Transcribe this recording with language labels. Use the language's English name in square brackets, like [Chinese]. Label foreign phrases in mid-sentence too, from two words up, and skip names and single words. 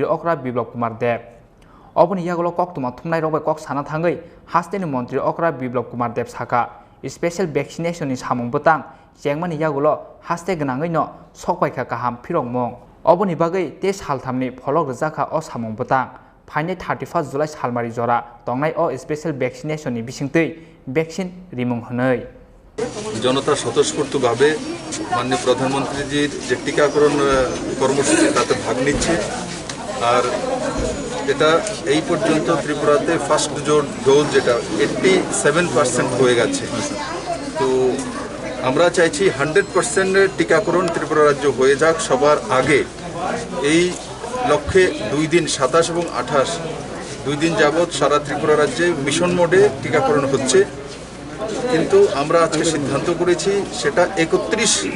[Kok Borok] Okra Biplab Kumar de Oboni yagulo kok tuma thumnai rok bai kok sana thangai hasteni Mantri Okra Biplab Kumar Dev saka [English] special vaccination [Kok Borok] ni samung butang chengmani yagulo haste gnangai no sokpaikha kaham phirokmung oboni bagai te salthamni pholok rjaka o samung butang phaine 31 July salmari jora tongnai o [English] special vaccination [Kok Borok] ni bisingtei vaccine rimung hwnai [Bangla] জনতা স্বতঃস্ফূর্তভাবে মাননীয় প্রধানমন্ত্রীজির যে টিকাকরণ কর্মসূচি তাতে ভাগ নিচ্ছে আর এটা এই পর্যন্ত ত্রিপুরাতে [English] first dose [Bangla] যেটা 87% হয়ে গেছে তো আমরা চাইছি 100% টিকাকরণ ত্রিপুরা রাজ্য হয়ে যাক সবার আগে এই লক্ষ্যে 2 দিন 27 এবং 28 2 দিন যাবত সারা ত্রিপুরা রাজ্যে [English] mission mode [Bangla] টিকাকরণ হচ্ছে কিন্তু আমরা আজকে সিদ্ধান্ত করেছি সেটা 31